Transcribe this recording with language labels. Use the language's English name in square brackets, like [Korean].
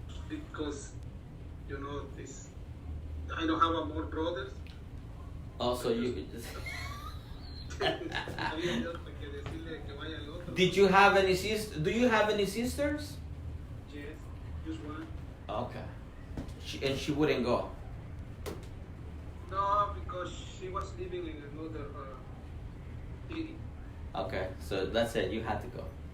[English] Because, this, I don't have more brothers. Also you [Spanish] Había yo que decirle que vaya al otro. [English] Did you have any do you have any sisters? Yes, just one. Okay. She wouldn't go. No, because she was living in another city. Okay, so that's it. You had to go.